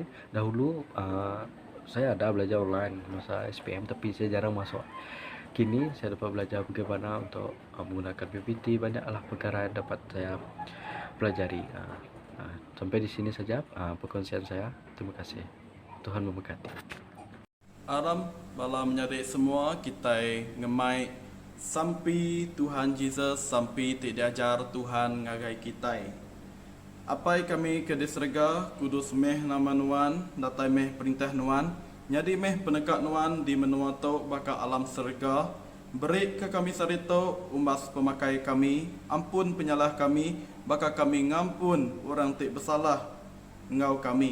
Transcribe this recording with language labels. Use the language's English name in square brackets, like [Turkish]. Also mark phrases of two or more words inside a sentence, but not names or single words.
[Malay] Dahulu saya ada belajar online masa SPM, tapi saya jarang masuk. Kini saya dapat belajar bagaimana untuk menggunakan PPT. Banyaklah perkara yang dapat saya pelajari. Sampai di sini saja perkongsian saya. Terima kasih. Tuhan memberkati. [Iban] Aram bala menyadik semua kita ngemai sampai Tuhan Yesus sampai tidak diajar Tuhan ngagai kita. Apai kami ke disrega kudus meh nama nuan datai meh perintah nuan nyadi meh penekat nuan di menua tau baka alam serga. Beri ke kami sarito umbas pemakai kami, ampun penyalah kami, baka kami ngampun orang tik bersalah ngau kami.